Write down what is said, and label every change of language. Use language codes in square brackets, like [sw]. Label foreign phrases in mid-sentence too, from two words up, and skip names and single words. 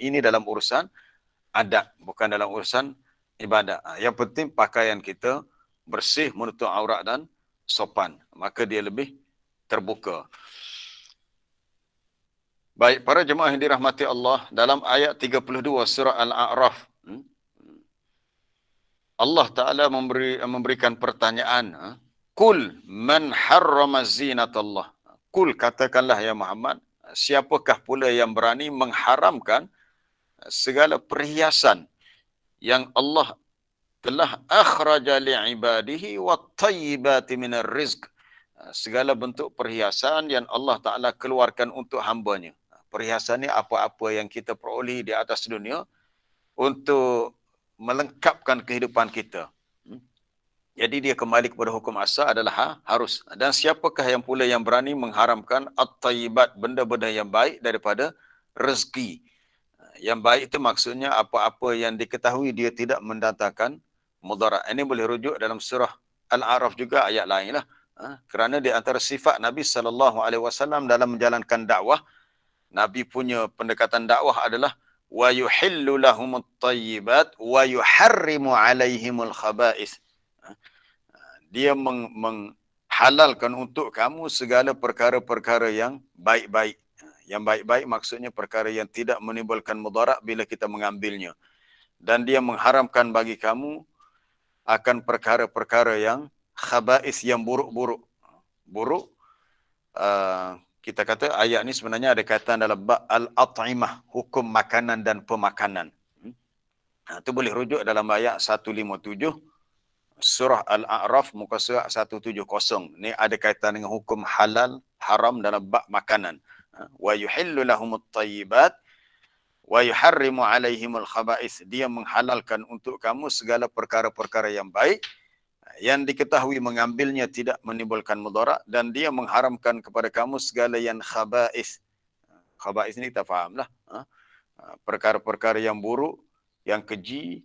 [ms] Ini dalam urusan adat, bukan dalam urusan ibadat. Yang penting pakaian kita bersih, menutup aurat dan sopan. Maka dia lebih terbuka. Baik, para jemaah yang dirahmati Allah, dalam ayat 32 surah Al-A'raf, Allah Ta'ala memberikan pertanyaan. [ar] قل من حرم زينة الله. [ms] Kul, katakanlah ya Muhammad, siapakah pula yang berani mengharamkan segala perhiasan yang Allah telah [ar] أخرج لعباده والطيبات من الرزق. [ms] Segala bentuk perhiasan yang Allah Ta'ala keluarkan untuk hambanya. Perhiasan ni apa-apa yang kita peroleh di atas dunia untuk melengkapkan kehidupan kita. Jadi dia kembali kepada hukum asal adalah harus. Dan siapakah yang pula yang berani mengharamkan at-tayyibat, benda-benda yang baik daripada rezeki. Yang baik itu maksudnya apa-apa yang diketahui dia tidak mendatangkan mudarat. Ini boleh rujuk dalam surah Al-A'raf juga, ayat lain lah. Kerana di antara sifat Nabi SAW dalam menjalankan dakwah, Nabi punya pendekatan dakwah adalah [ar] ويحل لهم الطيبات ويحرم عليهم الخبائث. [ms] Dia menghalalkan untuk kamu segala perkara-perkara yang baik-baik. Yang baik-baik maksudnya perkara yang tidak menimbulkan mudarat bila kita mengambilnya. Dan dia mengharamkan bagi kamu akan perkara-perkara yang khaba'is, yang buruk-buruk. Buruk kita kata ayat ni sebenarnya ada kaitan dalam bab al-at'imah, hukum makanan dan pemakanan. Itu boleh rujuk dalam ayat 157 surah Al-A'raf muka surat 170. Ni ada kaitan dengan hukum halal haram dalam bab makanan. [ar] ويحل لهم الطيبات ويحرم عليهم الخبائث. [ms] Dia menghalalkan untuk kamu segala perkara-perkara yang baik yang diketahui mengambilnya tidak menimbulkan mudarat, dan dia mengharamkan kepada kamu segala yang khaba'is. Khaba'is ni kita fahamlah. Perkara-perkara yang buruk, yang keji.